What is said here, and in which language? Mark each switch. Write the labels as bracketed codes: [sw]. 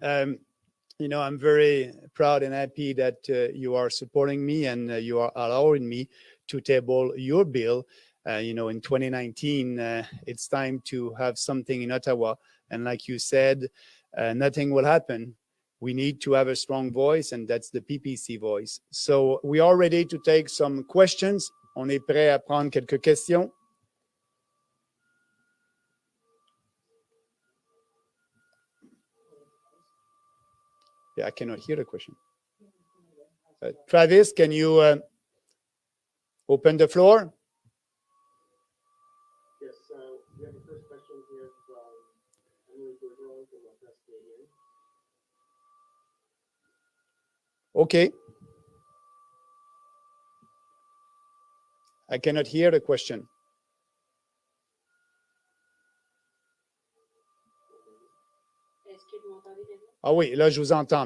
[en] I'm very proud and happy that you are supporting me and you are allowing me to table your bill. In 2019, it's time to have something in Ottawa. And like you said, nothing will happen. We need to have a strong voice, and that's the PPC voice. So we are ready to take some questions. [fr] On est prêt à prendre quelques questions. [en] Yeah, I cannot hear the question. Travis, can you open the floor? Yes, we have the first question here from Okay. I cannot hear the question. [fr] Est-ce que vous m'entendez maintenant? Ah oui, là, je vous entends.